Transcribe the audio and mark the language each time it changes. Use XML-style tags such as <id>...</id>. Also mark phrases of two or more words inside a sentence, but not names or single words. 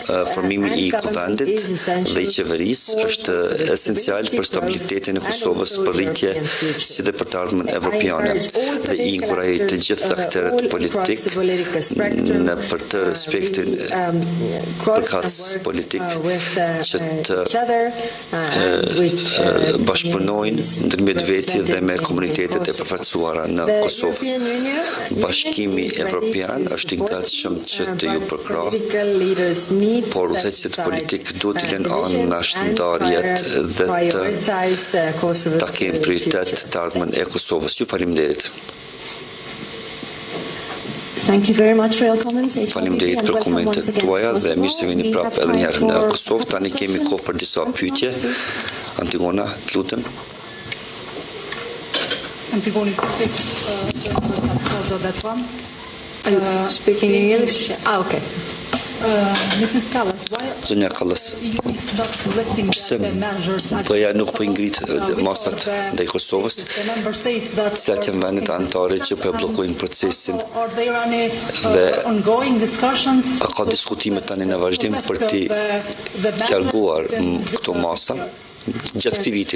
<sq>formimi I kuvendit dhe I qeverisë është esencial për stabilitetin e Kosovës, për rritje si dhe për të ardhmen evropiane dhe I inkurajoj të gjithë aktorët politik në për të respektin përkatës politik që të bashkëpunojnë ndërmjet veti dhe me komunitetet e përfaqësuara në Kosovë. Bashkimi Evropian është I gatshëm që të ju përkrahë, por udhëheqësit politik duhet të lënë anë shëndarjet dhe ta kenë prioritet të ardhmen e Kosovës. Ju faleminderit.</sq> <en>Thank you very much for your comments.</en> <sq>Faleminderit për komentet tuaja dhe mirë se vini prapë edhe një herë në Kosovë. Tani kemi kohë për disa pyetje. Antigona, të lutem. Antigoni,</sq> <en>Speaking in English? Okay. Mrs. Callas, why</en> <sq>Zonja Kallas, pse BE-ja nuk po ngrit masat ndaj Kosovës, cilat janë vendet anëtare që po bllokojnë procesin dhe a ka diskutime tani në vazhdim për të larguar këto masa gjatë këtij viti.</sq>